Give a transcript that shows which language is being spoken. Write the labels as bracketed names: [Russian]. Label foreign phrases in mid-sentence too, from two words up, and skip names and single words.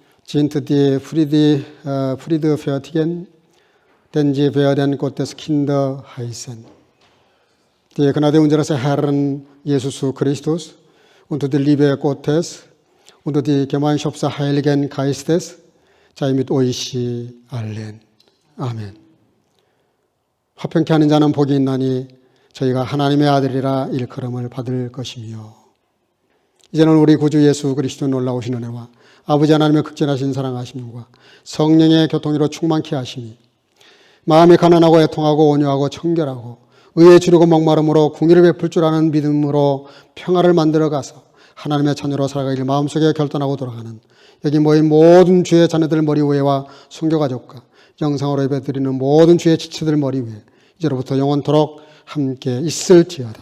[German] sind die friedfertigen, denn sie werden Gottes Kinder heißen. Die Gnade unseres Herrn Jesus Christus und die Liebe Gottes und die Gemeinschaft des Heiligen Geistes sei mit euch allen. [Korean] 아멘. 화평케 하는 자는 복이 있나니 저희가 하나님의 아들이라 일컬음을 받을 것이며. 이제는 우리 구주 예수 그리스도 놀라우신 은혜와 아버지 하나님의 극진하신 사랑하심과 성령의 교통으로 충만케 하심이 마음이 가난하고 애통하고 온유하고 청결하고 의에 주르고 목마름으로 궁의를 베풀 줄 아는 믿음으로 평화를 만들어가서 하나님의 자녀로 살아가기를 마음속에 결단하고 돌아가는 여기 모인 모든 주의 자녀들 머리 위에와 선교가족과 영상으로 예배드리는 모든 주의 지체들 머리 위에 이제로부터 영원토록 함께 있을지어다.